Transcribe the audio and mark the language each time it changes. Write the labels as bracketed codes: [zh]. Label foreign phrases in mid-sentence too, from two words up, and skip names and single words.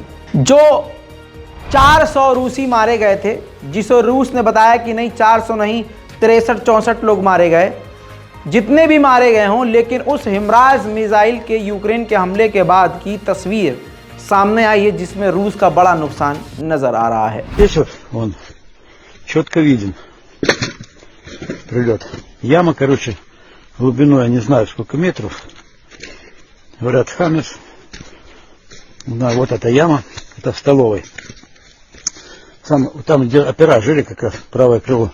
[hi] जो 400 रूसी मारे गए थे, जिसको रूस ने बताया कि नहीं 400 नहीं 63-64 लोग मारे गए, जितने भी मारे गए हों, लेकिन उस हिमराज मिसाइल के यूक्रेन के हमले के बाद की तस्वीर सामने आई है, जिसमें रूस का बड़ा नुकसान नजर आ रहा है। [ru] Здесь вот он четко виден прилет. Яма, короче, глубиной, я не знаю сколько метров. Говорят, Хаммерс. Да, вот эта яма, это в столовой. Там, где опера жили, как раз правое крыло.